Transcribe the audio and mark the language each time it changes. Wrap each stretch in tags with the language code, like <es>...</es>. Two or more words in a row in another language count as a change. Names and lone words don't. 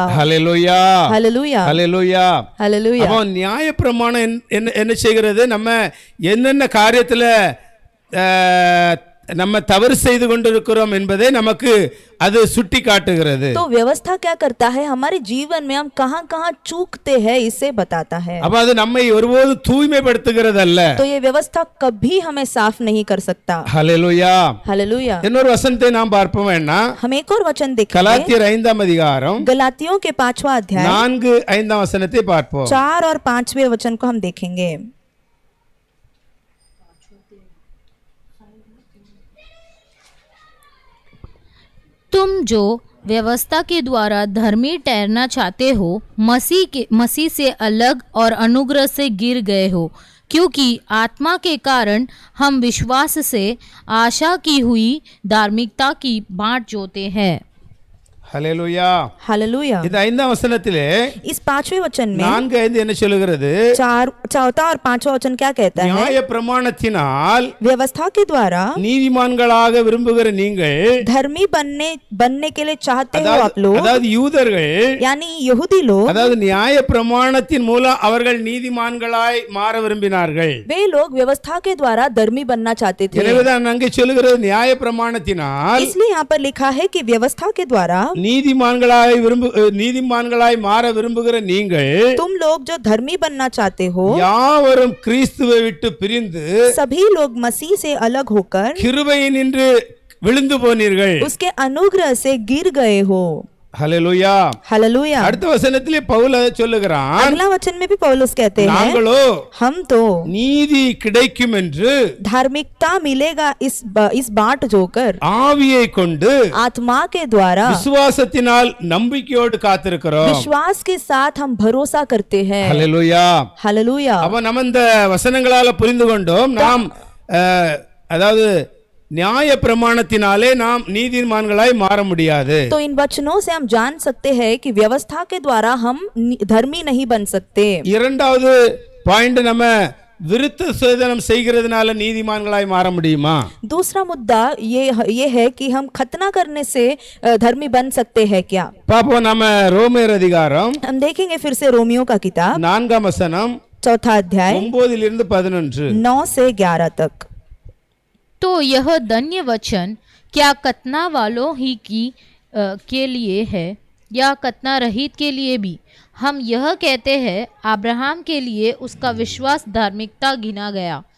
<ta>ஹல்லேலூயா.</ta> <hi>हालेलूया.</hi> <ta>ஹல்லேலூயா.</ta> <hi>हालेलूया.</hi> <ta>அவன் நியாய பிரமாணம் என்ன செய்கிறது? நம்ம என்னென்ன காரியத்துல நம்ம தவறு செய்து கொண்டிருக்கிறோம் என்பதை நமக்கு அது சுட்டி காட்டுகிறது.</ta> <hi>तो व्यवस्था क्या करता है? हमारे जीवन में हम कहां चूकते हैं इसे बताता है.</hi> <ta>அப்ப அது நம்மை ஒருபோது தூய்மைப்படுத்துகிறது அல்ல.</ta> <hi>तो ये व्यवस्था कभी हमें साफ नहीं कर सकता.</hi> <ta>ஹல்லேலூயா.</ta> <hi>हालेलूया.</hi> <ta>இன்னொரு வசனத்தை நாம் பார்ப்போம். என்ன?</ta> <hi>हम एक और वचन देखेंगे.</hi> <ta>கலாத்தியர் 5ஆம் அதிகாரம்</ta> <hi>गलातियों के 5वां अध्याय</hi> <ta>4-5 वचनத்தை பார்ப்போம்.</ta> <hi>4 और 5वें वचन को हम देखेंगे. तुम जो व्यवस्था के द्वारा धर्मी ठहरना चाहते हो, मसीह से अलग और अनुग्रह से गिर गए हो, क्योंकि आत्मा के कारण हम विश्वास से आशा की हुई धार्मिकता की बाट जोते हैं.</hi> <ta>ஹல்லேலூயா.</ta> <hi>हालेलूया.</hi> <ta>இந்த 5ஆம் வசனத்திலே</ta> <hi>इस 5वें वचन में</hi> <ta>4-5 என்ன சொல்லுகிறது?</ta> <hi>चौथा और 5वां वचन क्या कहता है?</hi> <ta>நியாய பிரமாணத்தினால்</ta> <hi>व्यवस्था के द्वारा</hi> <ta>நீதிமான்களாக விரும்புகிற நீங்கள்,</ta> <hi>धर्मी बनने के लिए चाहते हो आप लोग,</hi> <ta>அதாவது யூதர்கள்,</ta> <hi>यानी यहूदी लोग,</hi> <ta>அதாவது நியாய பிரமாணத்தின் மூலம் அவர்கள் நீதிமான்களாய் மாற விரும்பினார்கள்.</ta> <hi>वे लोग व्यवस्था के द्वारा धर्मी बनना चाहते थे.</hi> <ta>எனவேதான் அங்கே சொல்லுகிறது நியாய பிரமாணத்தினால்,</ta> <hi>इसलिए यहाँ पर लिखा है कि व्यवस्था के द्वारा</hi> <ta>நீதிமான்களாய் மாற விரும்புகிற நீங்கள்,</ta> <hi>तुम लोग जो धर्मी बनना चाहते हो,</hi> <ta>யாவரும் கிறிஸ்துவை விட்டு பிரிந்து</ta> <hi>सभी लोग मसीह से अलग होकर</hi> <ta>கிருபையினின்று விழுந்து போனீர்கள்.</ta> <hi>उसके अनुग्रह से गिर गए हो.</hi> <ta>ஹல்லேலூயா.</ta> <hi>हालेलूया.</hi> <ta>அடுத்த வசனத்திலே பவுல் சொல்லுகிறான்,</ta> <hi>अगला वचन में भी पौलुस कहते हैं,</hi> <ta>நாங்களோ</ta> <hi>हम तो</hi> <ta>நீதி கிடைக்கும் என்று</ta> <hi>धार्मिकता मिलेगा इस बाट जोकर</hi> <ta>ஆவியை கொண்டு</ta> <hi>आत्मा के द्वारा</hi> <ta>விசுவாசத்தினால் நம்பிக்கையோடு காத்திருக்கிறோம்.</ta> <hi>विश्वास के साथ हम भरोसा करते हैं.</hi> <ta>ஹல்லேலூயா.</ta> <hi>हालेलूया.</hi> <ta>அப்ப நம்ம இந்த வசனங்களால புரிந்து கொண்டோம், நாம் அதாவது நியாய பிரமாணத்தினாலே நாம் நீதிமான்களாய் மாற முடியாது.</ta> <hi>तो इन वचनों से हम जान सकते हैं कि व्यवस्था के द्वारा हम धर्मी नहीं बन सकते.</hi> <ta>இரண்டாவது பாயிண்ட், நம்ம விருத்த சேதனம் செய்கிறதுனால நீதிமான்களாய் மாற முடியுமா?</ta> <hi>दूसरा मुद्दा ये है कि हम खतना करने से धर्मी बन सकते हैं क्या?</hi> <ta>பாப்போம். நம்ம ரோமர் அதிகாரம்</ta> <hi>हम देखेंगे फिर से रोमियो का किताब</hi> <ta>4ஆம் வசனம்</ta> <hi>4था अध्याय</hi> <ta>9-11</ta> <hi>9 से 11 तक. तो यह धन्य वचन क्या कतना वालों ही के लिए है या कतना रहित के लिए भी? हम यह कहते हैं, अब्राहम के लिए उसका विश्वास धार्मिकता गिना गया.</hi>